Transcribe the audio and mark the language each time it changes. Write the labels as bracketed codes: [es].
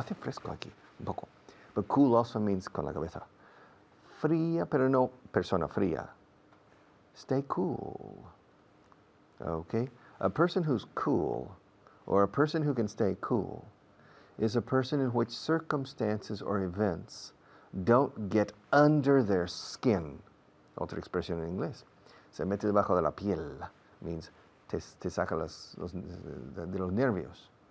[es] Hace fresco aquí, un poco. But cool also means con la cabeza. Fría, pero no persona fría. [en] Stay cool. Okay? A person who's cool, or a person who can stay cool, is a person in which circumstances or events don't get under their skin. [es] Otra expresión en inglés. Se mete debajo de la piel. Means te saca de los nervios.